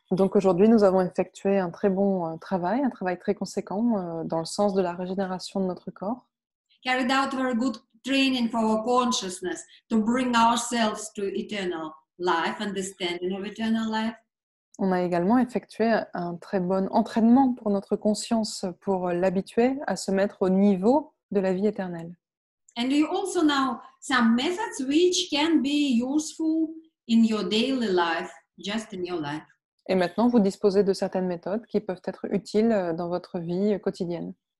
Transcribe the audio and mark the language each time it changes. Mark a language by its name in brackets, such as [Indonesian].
[French] Donc aujourd'hui, nous avons effectué un très bon travail, un travail très conséquent dans le sens de la régénération de notre corps. [English] Carried out very good training for our consciousness to bring ourselves to eternal life, understanding of eternal life. [French] On a également effectué un très bon entraînement pour notre conscience pour l'habituer à se mettre au niveau de la vie éternelle. [English] And you also know some methods which can be useful in your daily life, just in your life. [French] Et maintenant, vous disposez de certaines méthodes qui peuvent être utiles dans votre vie quotidienne.